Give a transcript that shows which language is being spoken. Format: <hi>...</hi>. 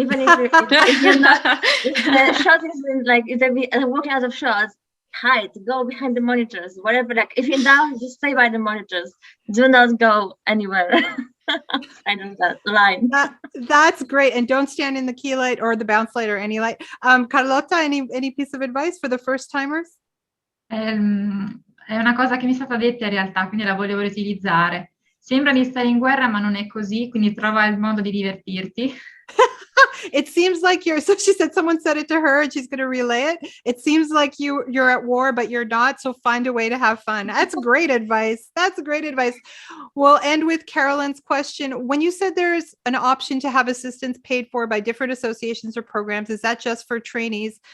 <en>Even if you're not, if the shot is like if they're walking out of shots, hide, go behind the monitors, whatever. Like if you're down, just stay by the monitors. Do not go anywhere. I know that line. That's great. And don't stand in the key light or the bounce light or any light. Carlotta, any piece of advice for the first timers?</en> <it>È una cosa che mi è stata detta in realtà, quindi la volevo riutilizzare. Sembra di stare in guerra, ma non è così, quindi trova il modo di divertirti.</it> <en>It seems like so she said someone said it to her and she's going to relay it. It seems like you're at war, but you're not. So find a way to have fun. That's great advice. That's great advice. We'll end with Carolyn's question. When you said there's an option to have assistants paid for by different associations or programs, is that just for trainees?</en>